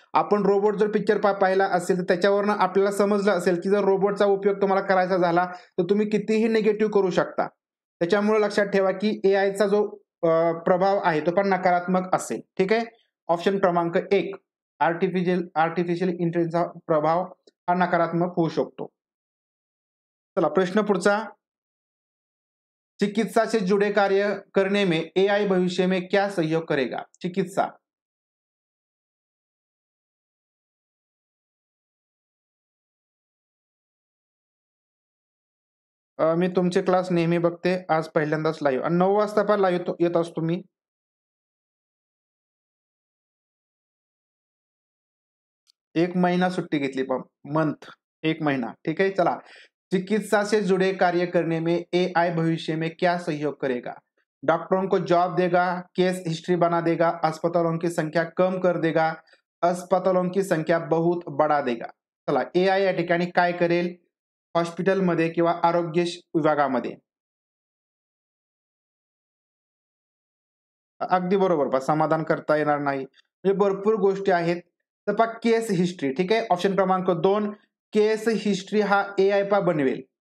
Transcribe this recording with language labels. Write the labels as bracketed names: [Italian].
[Marathi] आपण रोबोट जर पिक्चर पाहिला असेल तर त्याच्यावरनं आपल्याला समजलं असेल, की जर रोबोटचा उपयोग तुम्हाला करायचा झाला, तर तुम्ही कितीही निगेटिव्ह करू शकता. त्याच्यामुळे लक्षात ठेवा, की एआयचा जो प्रभाव आहे तो पण नकारात्मक असेल. ठीक आहे. ऑप्शन क्रमांक 1 आर्टिफिशियल इंटेलिजन्सचा प्रभाव हा नकारात्मक होऊ शकतो. चला प्रश्न पुढचा [Hindi] चिकित्सा से जुड़े कार्य करने में एआई भविष्य में क्या सहयोग करेगा? चिकित्सा। [Marathi] मी तुमचे क्लास नेहमी बघते. आज पहिल्यांदाच लाईव्ह आणि 9 वाजता पण लाईव्ह येत असतो मी. [Hindi] 1 महीना छुट्टी घेतली मंथ 1 महीना. ठीक है, चला. चिकित्सा से जुड़े कार्य करने में एआई भविष्य में क्या सहयोग करेगा? डॉक्टरों को जॉब देगा, केस हिस्ट्री बना देगा, अस्पतालों की संख्या कम कर देगा, अस्पतालों की संख्या बहुत बढ़ा देगा. [Marathi] चला, एआय या ठिकाणी काय करेल हॉस्पिटलमध्ये किंवा आरोग्य विभागामध्ये? अगदी बरोबर. समाधान करता येणार नाही. म्हणजे भरपूर गोष्टी आहेत. तर पहा केस हिस्ट्री. ठीक आहे. ऑप्शन क्रमांक 2 केस हिस्ट्री हा एआय बनवेल.